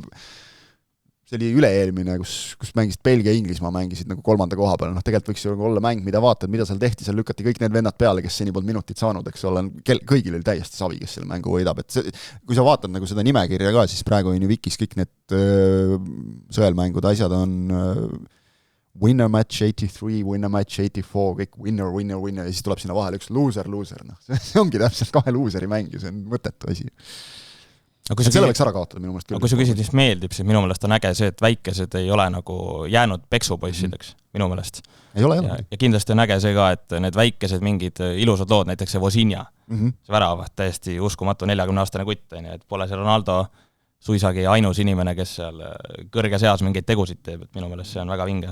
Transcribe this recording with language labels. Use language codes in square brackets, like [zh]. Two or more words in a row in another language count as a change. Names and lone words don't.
[et] See oli üle-eelmine, kus mängisid Belgia ja Inglismaa mängisid nagu 3. koha peal. Tegelikult võiks ju olla mäng, mida vaatad, mida seal tehti, seal lükati kõik need vennad peale, kes seni polnud minutit saanud, eks ole, kõigil oli täiesti savi, kes selle mängu võidab. Et kui sa vaatad nagu seda nimekirja ka, siis praegu on ju Wikis kõik need sõelmängud, asjad on... [en] winner match 83, winner match 84, [et] kõik winner, ja siis tuleb sinna vahele üks loser. See ongi täpselt 2 looseri mäng ja see on mõttetu asi. Selle võiks ära kaotada minu meelest küll. Aga kui sa küsid, mis meeldib, siis minu meelest on äge see, et väikesed ei ole nagu jäänud peksupoissideks, minu meelest. Ei ole. Ja kindlasti on äge see ka, et need väikesed mingid ilusad lood, näiteks see Vozinja, see värav, täiesti uskumatu 40-aastane kutt, et pole see Ronaldo suisagi ainus inimene, kes seal kõrges eas mingeid tegusid teeb, et minu meelest see on väga vinge.